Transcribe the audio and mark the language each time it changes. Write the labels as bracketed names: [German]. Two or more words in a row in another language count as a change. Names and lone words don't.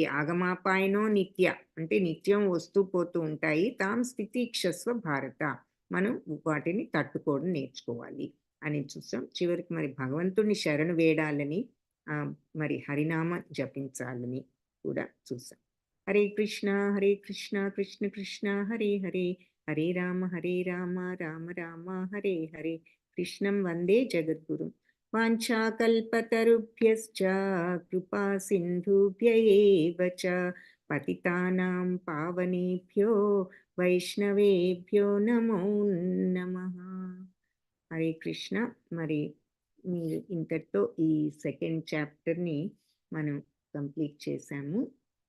[Sanskrit] ఆగమాపాయనో నిత్య [Telugu] అంటే నిత్యం వస్తూ పోతూ ఉంటాయి. [Sanskrit] తాం స్థితిక్షస్వ భారత, [Telugu] మనం వాటిని తట్టుకోవడం నేర్చుకోవాలి అని చూసాం. చివరికి మరి భగవంతుని శరణు వేడాలని, మరి హరినామ జపించాలని కూడా చూసాం. [Sanskrit] హరే కృష్ణ కృష్ణ కృష్ణ హరే హరే, హరే రామ రామ రామ హరే హరే. కృష్ణం వందే జగద్గురుం. వాంఛాకల్పతరుభ్యశ్చ కృపా సింధుభ్య ఏవ చ పతితానాం పావనేభ్యో వైష్ణవేభ్యో నమో నమః. హరే కృష్ణ. [Telugu] మరి ఇంతటితో ఈ [English] second chapter [Telugu] మనం కంప్లీట్ చేశాము.